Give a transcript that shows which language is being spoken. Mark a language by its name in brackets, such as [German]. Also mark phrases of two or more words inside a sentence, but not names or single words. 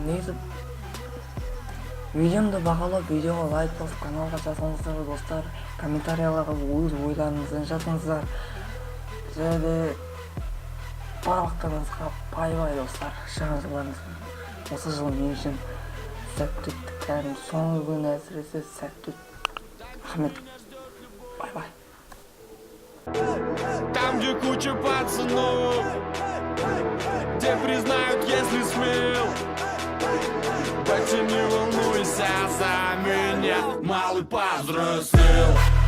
[Kazakh] Негізі видеомды бағалап, видеоға лайк басып, каналға жазыңыздар достар, комментарияларға өз ойларыңыздан жазыңыздар. Және барлықтарыңызға бай-бай достар. Жаңа жылдарыңыз осы жыл мен үшін сәтті өтті. Кәдімгі соңғы күн әсіресе сәтті өтті. Рахмет. Бай-бай. [Russian] Там, где куча пацанов, где признают, если смел. Так что не волнуйся за меня, малый повзрослел.